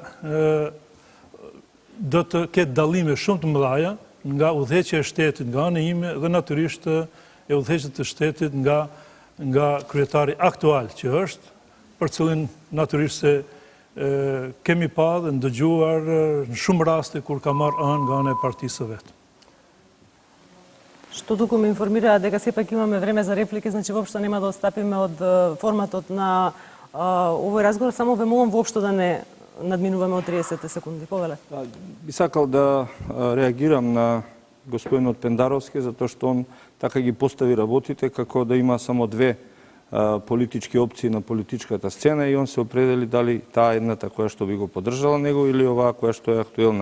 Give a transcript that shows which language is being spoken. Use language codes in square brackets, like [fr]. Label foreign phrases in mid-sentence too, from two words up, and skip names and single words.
[sq] do të ketë dallime shumë të mëdha nga udhëheqja e shtetit nga ana ime dhe natyrisht e udhëheqjes të shtetit nga kryetari aktual që është, për cilin natyrisht se kemi pa dhe ndëgjuar në shumë raste kur ka marrë anë nga ana e partisë së vet. [mk] Што туку ме информира дека сепак имаме време за реплики, значи воопшто нема да отстапиме од форматот на овој разговор, само ве молам воопшто да не надминуваме од 30 секунди. Повеле. Би сакал да реагирам на господинот Пендаровски, затоа што он така ги постави работите како да има само две политички опции на политичката сцена и он се определи дали таа едната која што би го поддржала него или оваа која што е актуелна.